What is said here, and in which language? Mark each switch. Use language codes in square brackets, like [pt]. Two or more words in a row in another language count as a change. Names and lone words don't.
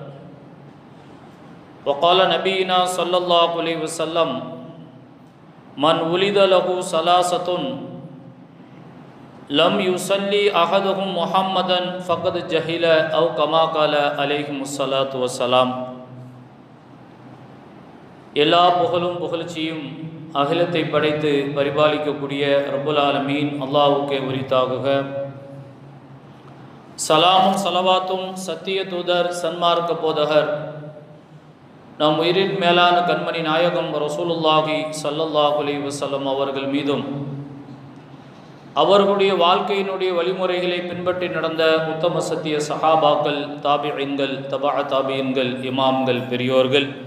[ar] وقال نبينا صلى الله عليه وسلم من ولد له ثلاثة لم يصلي أحدهم محمدا فقد جهل أو كما قال عليهم الصلاة والسلام. [ta] எல்லா புகழும் புகழ்ச்சியும் அகிலத்தை படைத்து பரிபாலிக்கக்கூடிய [ar] رب العالمين [ta] அல்லாஹ்வுக்கே உரித்தாகுக. சலாமும் சலவாத்தும் சத்திய தூதர் சன்மார்க்க போதகர் நம் உயிரின் மேலான கண்மணி நாயகம் [ar] رسول الله صلى الله عليه وسلم [ta] அவர்கள் மீதும் அவர்களுடைய வாழ்க்கையினுடைய வழிமுறைகளை பின்பற்றி நடந்த உத்தம சத்திய சஹாபாக்கள், தாபிஈன்கள், தபா தாபிஈன்கள், இமாம்கள், பெரியோர்கள்,